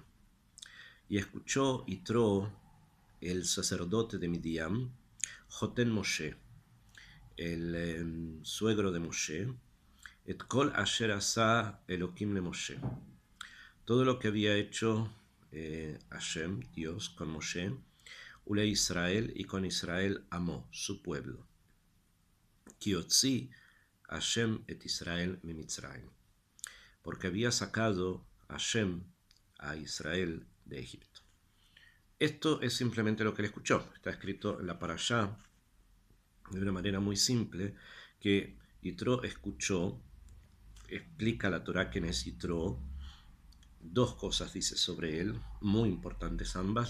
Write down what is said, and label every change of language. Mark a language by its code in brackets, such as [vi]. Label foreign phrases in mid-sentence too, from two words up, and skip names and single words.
[es] Y escuchó Yitro, el sacerdote de Midian, [he] חותן משה, [es] el suegro de Moshe, [he] את כל אשר עשה אלקים למשה, [es] todo lo que había hecho Hashem, Dios, con Moshe, [he] ולישראל, [es] y con Israel amó, su pueblo. [he] כי הוציא השם את ישראל ממצרים, [es] porque había sacado Hashem a Israel de Egipto. Esto es simplemente lo que él escuchó. Está escrito en la parashá de una manera muy simple, que Yitro escuchó. Explica la Torah quién es Yitro. Dos cosas dice sobre él, muy importantes ambas.